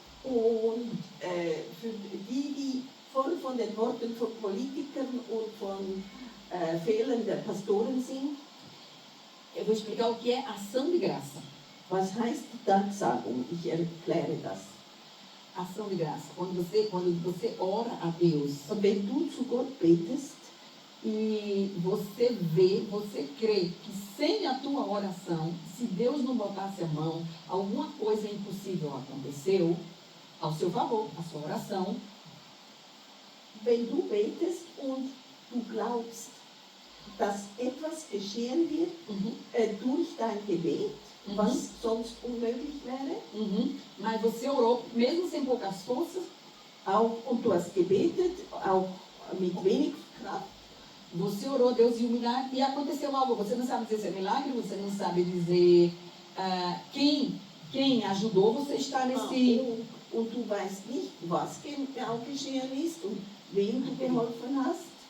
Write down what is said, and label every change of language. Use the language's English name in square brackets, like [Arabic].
[German] Und für die voll von den Worten von Politikern und von Fehlern der Pastoren sind. [Portuguese] Eu vou explicar o que é ação de graça. [German] Was heißt Danksagung? Ich erkläre das. [Portuguese] Ação de graça. Quando você ora a Deus. [German] Und wenn du zu Gott betest, [Portuguese] e você vê, você crê que sem a tua oração, se Deus não botasse a mão, alguma coisa impossível aconteceu ao seu favor, a sua oração. [German] Wenn du betest und du glaubst, dass etwas geschehen wird durch dein Gebet, was sonst unmöglich wäre. [Portuguese] Mas você orou, mesmo sem poucas forças, [German] Und du hast gebetet, auch mit wenig Kraft. [Portuguese] você orou, Deus viu o milagre e aconteceu algo. Você não sabe dizer se é milagre, você não sabe dizer quem ajudou você a estar nesse... [German] Und du weißt nicht, was genau geschehen ist und wem du geholfen hast.